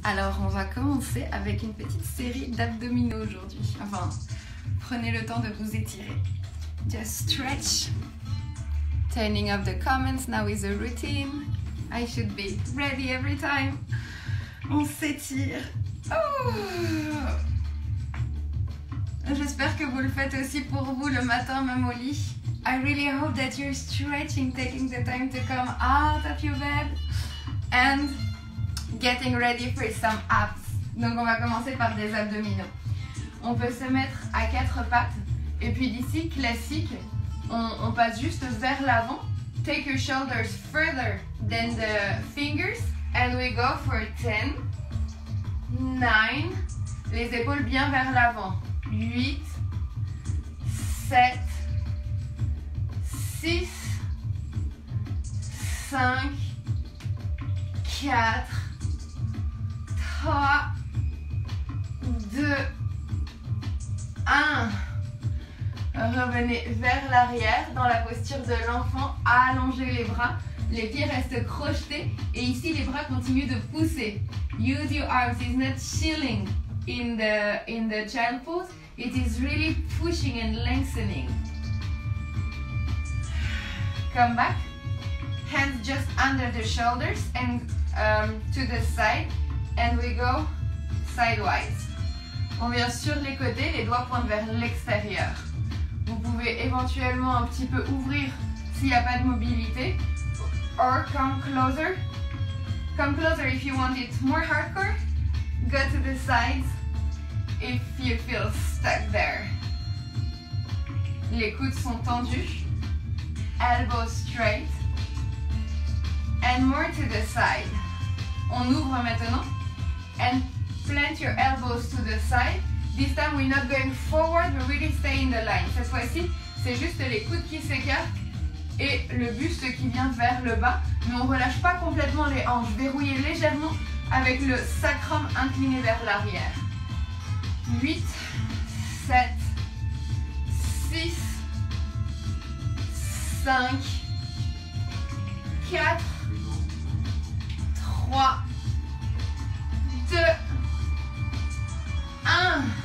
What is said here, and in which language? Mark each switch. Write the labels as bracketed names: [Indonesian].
[French] Alors on va commencer avec une petite série d'abdominaux aujourd'hui. Enfin, prenez le temps de vous étirer. [English] Just stretch. Turning off the comments, now is a routine. I should be ready every time. [French] On s'étire. Oh. J'espère que vous le faites aussi pour vous le matin même au lit. [English] I really hope that you're stretching, taking the time to come out of your bed and getting ready for some abs. [French] Donc on va commencer par des abdominaux. On peut se mettre à 4 pattes et puis d'ici, classique, on passe juste vers l'avant. [English] Take your shoulders further than the fingers and we go for 10, 9, [French] les épaules bien vers l'avant. 8, 7, 6, 5, 4, 3, 2, 1. Revenez vers l'arrière dans la posture de l'enfant, allongez les bras, les pieds restent crochetés et ici les bras continuent de pousser. [English] Use your arms, it's not chilling in the child pose, it is really pushing and lengthening. Come back, hands just under the shoulders and to the side and we go sidewise. [French] On vient sur les côtés, les doigts pointent vers l'extérieur. Vous pouvez éventuellement un petit peu ouvrir s'il n'y a pas de mobilité. [English] Or come closer. Come closer if you want it more hardcore. Go to the sides if you feel stuck there. [French] Les coudes sont tendus. [English] Elbows straight. And more to the side. [French] On ouvre maintenant. [English] And plant your elbows to the side. This time we're not going forward, we really stay in the line. [French] Cette fois-ci, c'est juste les coudes qui s'écartent et le buste qui vient vers le bas. Mais on ne relâche pas complètement les hanches. Verrouillez légèrement avec le sacrum incliné vers l'arrière. 8, 7, 6, 5, 4, 3, 2, 1.